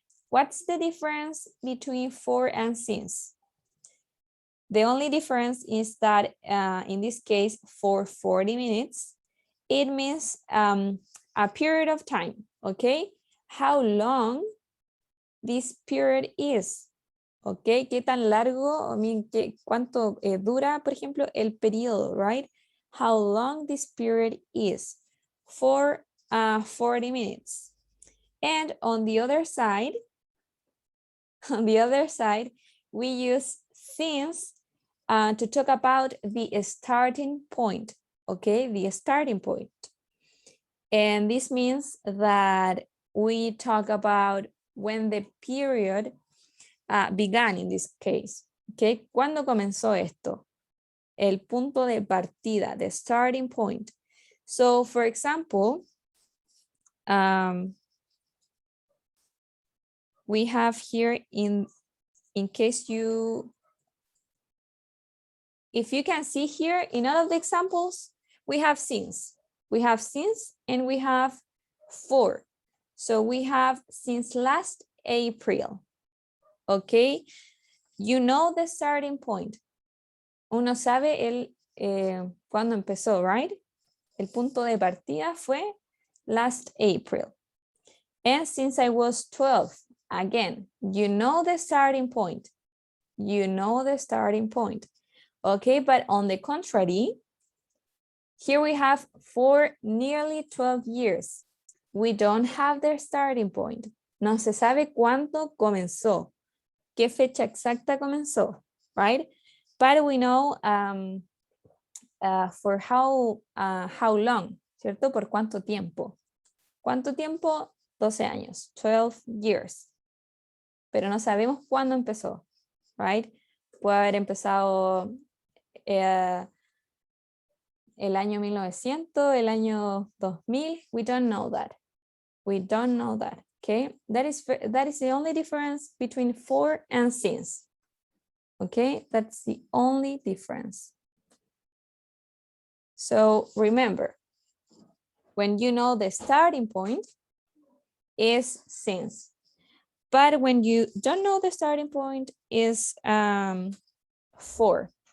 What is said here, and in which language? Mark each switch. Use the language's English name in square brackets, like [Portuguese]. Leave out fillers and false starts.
[English] What's the difference between for and since? The only difference is that in this case, for 40 minutes, it means a period of time, okay? How long this period is, okay? [Spanish] ¿Qué tan largo, [English] I mean, [Spanish] cuánto dura, por ejemplo, el periodo, right? [English] How long this period is for 40 minutes. And on the other side, we use since to talk about the starting point, okay? The starting point. And this means that we talk about when the period began in this case, okay? [Spanish] ¿Cuándo comenzó esto? El punto de partida, [English] the starting point. So, for example, we have here in case you, if you can see here in all of the examples, we have since. We have since and we have for. So we have since last April. Okay, you know the starting point. [Spanish] Uno sabe cuándo empezó, right? El punto de partida fue [English] last April. And since I was 12, again, you know the starting point. You know the starting point. Okay, but on the contrary, here we have for nearly 12 years. We don't have their starting point. [Spanish] No se sabe cuándo comenzó. ¿Qué fecha exacta comenzó? Right? [English] But we know for how long, [Spanish] ¿cierto? ¿Por cuánto tiempo? ¿Cuánto tiempo? 12 años, [English] 12 years. [Spanish] Pero no sabemos cuándo empezó, right? Puede haber empezado el año 1900, el año 2000. [English] We don't know that. We don't know that, okay? That is the only difference between for and since. Okay, that's the only difference. So remember, when you know the starting point is since, but when you don't know the starting point is for.